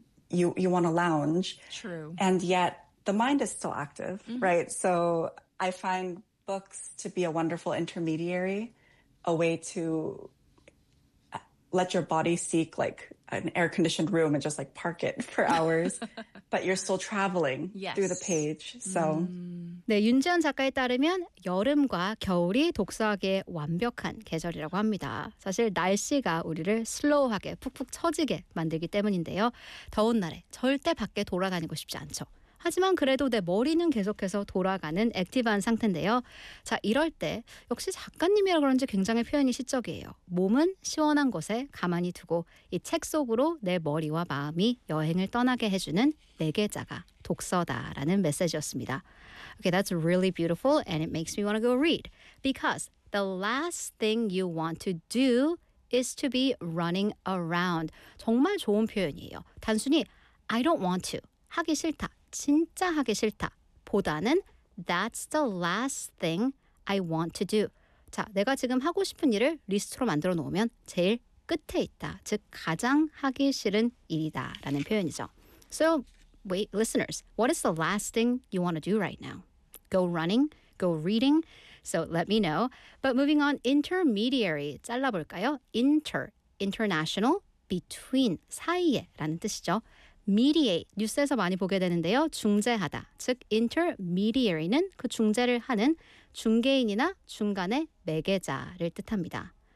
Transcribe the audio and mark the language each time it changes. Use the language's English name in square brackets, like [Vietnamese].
[English] You want to lounge. And yet the mind is still active, right? So I find books to be a wonderful intermediary, a way to let your body seek like an air-conditioned room and just like park it for hours, but you're still traveling through the page. So [Korean] 네, 윤지연 작가에 따르면 여름과 겨울이 독서하기에 완벽한 계절이라고 합니다. 사실 날씨가 우리를 슬로우하게 푹푹 처지게 만들기 때문인데요. 더운 날에 절대 밖에 돌아다니고 싶지 않죠. 하지만 그래도 내 머리는 계속해서 돌아가는 액티브한 상태인데요. 자, 이럴 때 역시 작가님이라 그런지 굉장히 표현이 시적이에요. 몸은 시원한 곳에 가만히 두고 이책 속으로 내 머리와 마음이 여행을 떠나게 해주는 내 계좌가 독서다라는 메시지였습니다. [English] Okay, that's really beautiful and it makes me want to go read. Because the last thing you want to do is to be running around. [Korean] 정말 좋은 표현이에요. 단순히 [English] I don't want to, [Korean] 하기 싫다. 진짜 하기 싫다 보다는 [English] That's the last thing I want to do. [Korean] 자, 내가 지금 하고 싶은 일을 리스트로 만들어 놓으면 제일 끝에 있다. 즉, 가장 하기 싫은 일이다 라는 표현이죠. [English] So, wait, listeners, what is the last thing you want to do right now? Go running, go reading. So, let me know. But moving on, intermediary, [Korean] 잘라볼까요? [English] Inter, international, between, [Korean] 사이에 라는 뜻이죠. Mediate, 뉴스에서 많이 보게 되는데요. 중재하다, 즉 intermediary는 그 중재를 하는 중개인이나 중간의 매개자를 뜻합니다.